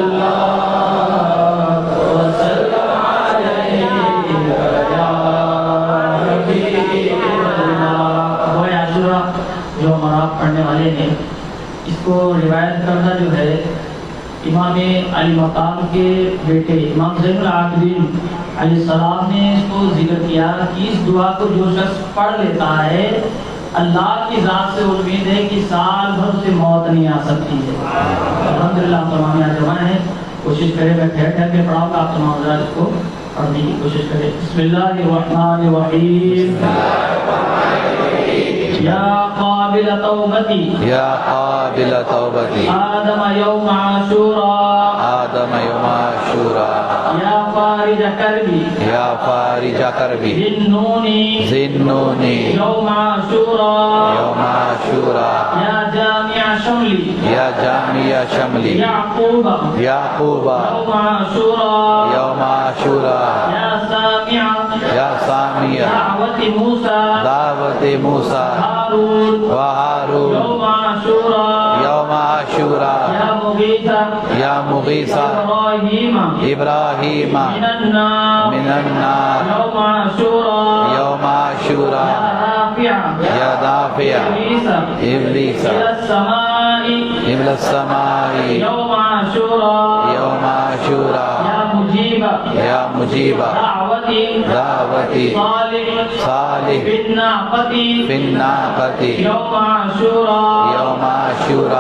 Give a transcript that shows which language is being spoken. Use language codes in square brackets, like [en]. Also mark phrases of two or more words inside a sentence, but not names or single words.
[ur] جو ہمارا پڑھنے والے ہیں اس کو روایت کرنا جو ہے امام علی مقام کے بیٹے امام زین العابدین [ar] علیہ السلام [ur] نے اس کو ذکر کیا کہ اس دعا کو جو شخص پڑھ لیتا ہے اللہ کی ذات سے امید ہے کہ سال بھر سے موت نہیں آ سکتی ہے. الحمدللہ تمام یہاں جمع ہیں. کوشش کریں میں ٹھہر ٹھہر کے پڑھاؤں گا. آپ تمام حضرات اس کو پڑھنے کی کوشش کریں. [ar] بسم اللہ الرحمن الرحیم. یا قابل توبتی یا قابل توبتی آدم یوم عاشورا آدم یوم عاشورا یا فارج کربی یا فارج کربی ذنونی ذنونی یوم عاشورا یوم عاشورا یا جامع شملی یا جامع شملی یعقوب یعقوب یوم عاشورا یوم عاشورا یا سامع یا سامیہ دعوت موسیٰ دعوت موسیٰ ہارون و ہارون یوم عاشورا یوم عاشورا یا مغیثہ یا مغیثہ ابراہیم ابراہیم من النار من النار یوم عاشورا یوم عاشورا یا رافع یا دافع ابلیس إلى السماء ابن السماء يوم عاشورا یوم عاشورا يا مجيب یا مجیب دعوتي دعوتی صالح صالح في الناقة فی الناقۃ يوم عاشورا یوم عاشورا